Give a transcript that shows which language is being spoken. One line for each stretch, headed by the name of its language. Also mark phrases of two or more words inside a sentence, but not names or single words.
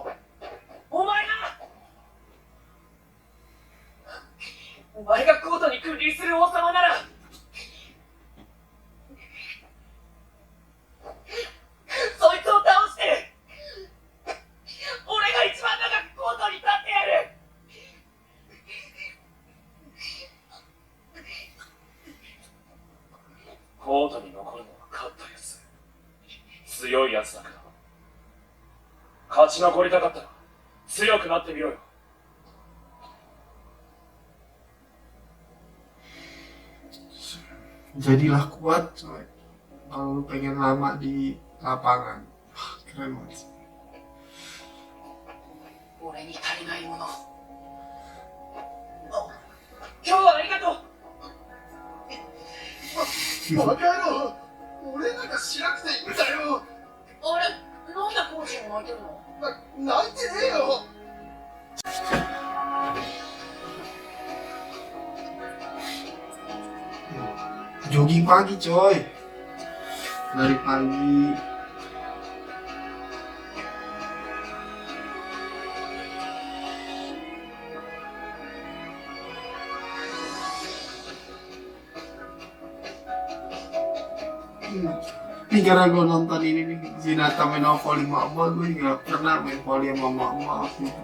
Japanese: お前がコートに君臨する王様ならそいつを倒して俺が一番長くコートに立ってやる。コートに残るのは勝ったやつ、強いやつだけど、勝ち残りたかったら強くなってみろよ。
Indonesian: Jadilah kuat coy. Kalau lu pengen lama di lapangan. Keren banget.
Japanese: 俺に足りないもの。今日はありがとう。バカ野郎、俺なんかしなくていいんだよ。あれ、なんでコーチも泣いてるの？泣いてねえよ。
Indonesian: Jogging pagi coy. Dari pagi. Ini gara gue nonton ini nih, Hinata main volley mama, gue juga pernah main volley sama mama gitu.